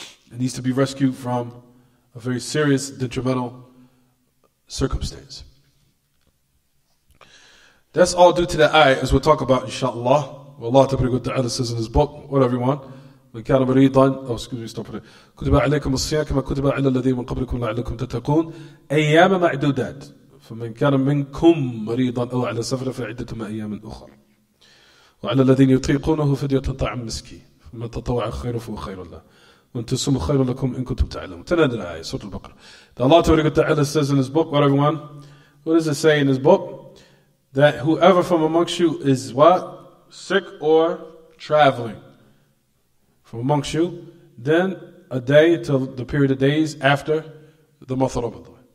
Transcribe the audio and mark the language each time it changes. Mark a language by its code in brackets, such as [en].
[en] It needs to be rescued from a very serious detrimental circumstance. That's all due to the ayah, as we'll talk about, inshallah. Allah Ta'ala says in his book, what everyone, [ar] من كان مريضا [en] stop it. [ar] كتب عليكم الصيام كما كتب على الذين من قبلكم لعلكم تتقون أيام معدودات فمن كان منكم مريضا أو على سفر فعدة من أيام أخرى وعلى الذين يطيقونه فدية طعام مسكين فمن تطوع خيرا فهو خير له وأن تصوموا خير لكم إن كنتم تعلمون. تنادى الآية سورة البقرة. [en] Allah Ta'ala says in his book, what everyone, what does it say in his book? That whoever from amongst you is what? Sick or traveling from amongst you, then a day till the period of days after the month of Ramadan.